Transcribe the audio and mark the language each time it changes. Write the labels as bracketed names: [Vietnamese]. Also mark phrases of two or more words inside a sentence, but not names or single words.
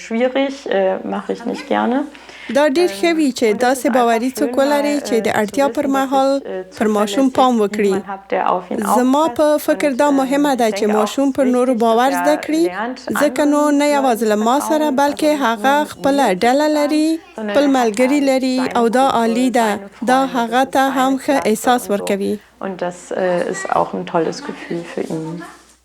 [Pashto] دا ډیر ښه وي چې داسې باوري څوک ولري چې د اړتیا پر مهال پر ماشوم پام وکړي. زما په فکر دا مهمه ده چې ماشوم پر نورو باور زده کړي، ځکه نو نه یوازې له ما سره بلکې هغه خپله ډله لري، خپل ملګري لري او دا عالی ده. دا هغه ته هم ښه احساس ورکوي. [German] Und das ist auch ein tolles Gefühl für ihn.